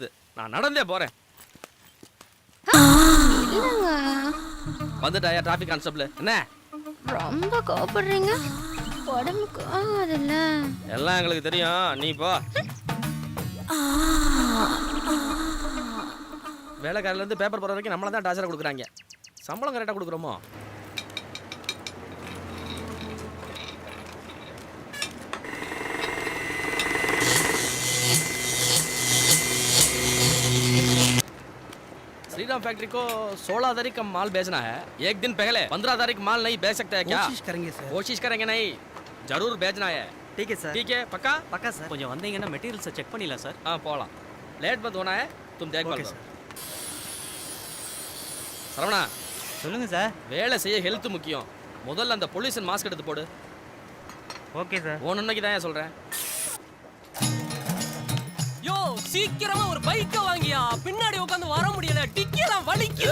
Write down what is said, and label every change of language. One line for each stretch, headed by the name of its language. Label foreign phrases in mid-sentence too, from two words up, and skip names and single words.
Tamil: நான் நடந்தே போறேன். வந்துட்டாயா
English: traffic constable?
Tamil: என்ன ரொம்ப கோபப்படுறீங்க? உடம்புக்கு ஆகாதுல்ல. எல்லாம் எங்களுக்கு தெரியும், நீ போ. வேலைக்காரில இருந்து பேப்பர் போற வரைக்கும் நம்மள தான் டார்ச்சர் கொடுக்குறாங்க. சம்பளம் கரெக்டா கொடுக்குறோமோ?
Hindi: श्रीराम फैक्ट्री को 16 तारीख का माल बेचना है. एक दिन पहले 15 तारीख माल नहीं बेच सकते हैं क्या? कोशिश करेंगे सर. कोशिश करेंगे नहीं, जरूर बेचना है. ठीक है सर. ठीक है, पक्का? पक्का सर.
Tamil: கொஞ்சம் வந்தீங்கன்னா
English: materials check
Tamil: பண்ணிடலாம் சார். हाँ போலாம்.
Hindi: लेट मत होना है, तुम देखभाल करो.
Tamil: சரவணா, சொல்லுங்க சார். வேலை செய்ய ஹெல்த் முக்கியம். முதல்ல அந்த
English: pollution mask
Tamil: எடுத்து போடு.
English: okay sir.
Tamil: ஒன்னொன்னைக்கு தான் சொல்றேன். யோ சீக்கிரமா ஒரு பைக்க வாங்கியா, பின்னாடி உட்கார்ந்து வர முடியல, டிக்கியெல்லாம் வலிக்குது.